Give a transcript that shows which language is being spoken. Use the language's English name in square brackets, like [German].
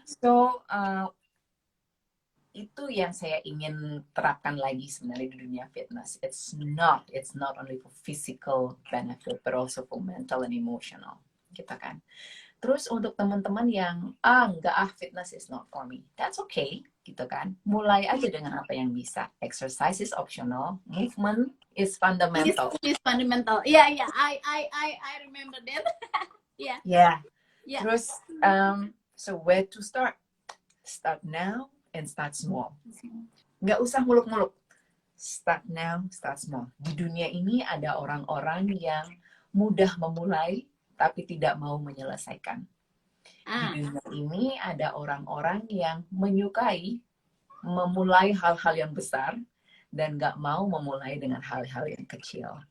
[Indonesian] So itu yang saya ingin terapkan lagi sebenarnya di dunia fitness. [English] It's not only for physical benefit, but also for mental and emotional, [Indonesian] gitu kan. Terus untuk teman-teman yang [English] fitness is not for me, that's okay, [Indonesian] gitu kan. Mulai aja dengan apa yang bisa. [English] Exercise is optional, movement is fundamental. Is fundamental. Yeah, I remember that. Yeah. Yeah. [Indonesian] Terus [English] so where to start? Start now and start small. [Indonesian] Nggak usah muluk-muluk. [English] Start now, start small. [Indonesian] Di dunia ini ada orang-orang yang mudah memulai tapi tidak mau menyelesaikan. Di dunia ini ada orang-orang yang menyukai memulai hal-hal yang besar dan nggak mau memulai dengan hal-hal yang kecil.